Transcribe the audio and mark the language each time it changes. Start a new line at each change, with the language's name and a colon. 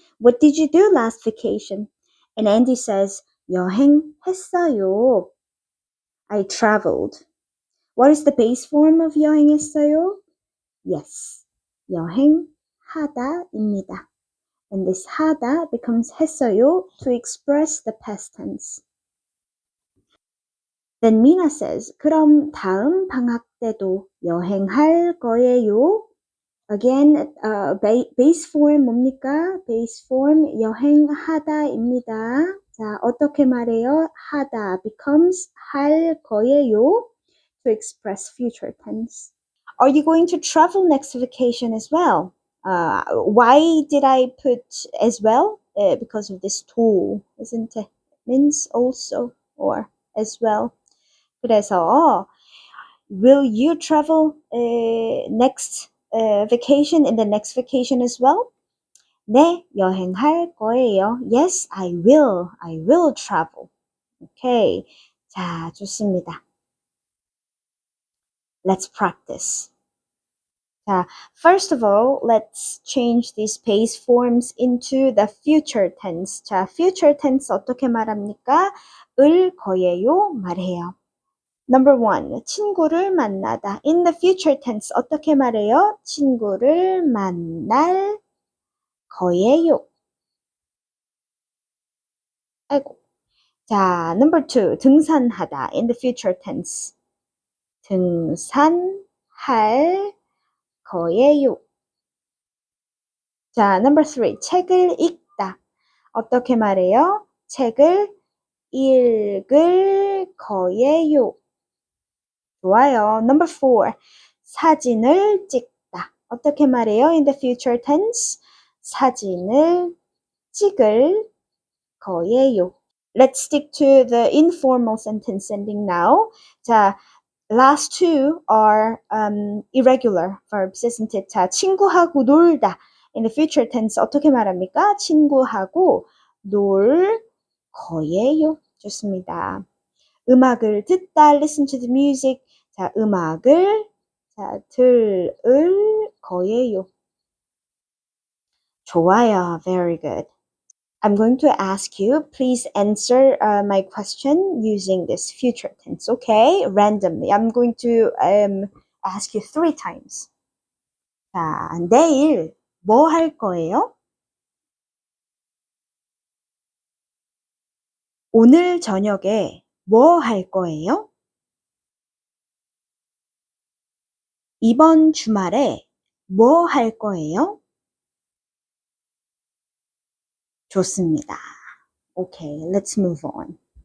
English: What did you do last vacation? And Andy says,
Korean: 여행했어요.
English: I traveled. What is the base form of 여행했어요? Yes,
Korean: 여행하다입니다.
English: And this 하다 becomes 했어요 to express the past tense. Then Mina says,
Korean: 그럼 다음 방학 때도 여행할 거예요?
English: Again, base form
Korean: 뭡니까?
English: base form
Korean: 여행하다입니다. 자, 어떻게 말해요?
English: 하다 becomes
Korean: 할 거예요
English: to express future tense. Are you going to travel next vacation as well? Why did I put as well? Because of this tool, isn't it? Means also or as well.
Korean: 그래서
English: will you travel next vacation in the next vacation as well?
Korean: 네, 여행할 거예요.
English: Yes, I will. I will travel. Okay.
Korean: 자, 좋습니다.
English: Let's practice. 자, first of all, let's change these base forms into the future tense.
Korean: 자,
English: future tense
Korean: 어떻게 말합니까? 을 거예요 말해요. Number 1, 친구를 만나다.
English: In the future tense
Korean: 어떻게 말해요? 친구를 만날 거예요. 아이고. 자, number 2, 등산하다.
English: In the future tense.
Korean: 등산할 거예요. 자, number 3, 책을 읽다. 어떻게 말해요? 책을 읽을 거예요. 좋아요. Number 4, 사진을 찍다. 어떻게 말해요?
English: In the future tense,
Korean: 사진을 찍을 거예요.
English: Let's stick to the informal sentence ending now. 자, last two are irregular verbs, isn't it?
Korean: 자, 친구하고 놀다.
English: In the future tense
Korean: 어떻게 말합니까? 친구하고 놀 거예요. 좋습니다. 음악을 듣다,
English: listen to the music.
Korean: 자, 음악을 들을 거예요. 좋아요.
English: Very good. I'm going to ask you, please answer my question using this future tense, okay? Randomly. I'm going to ask you 3 times. 자,
Korean: 내일 뭐 할 거예요? 오늘 저녁에 뭐 할 거예요? 이번 주말에 뭐 할 거예요? 좋습니다.
English: Okay, let's move on.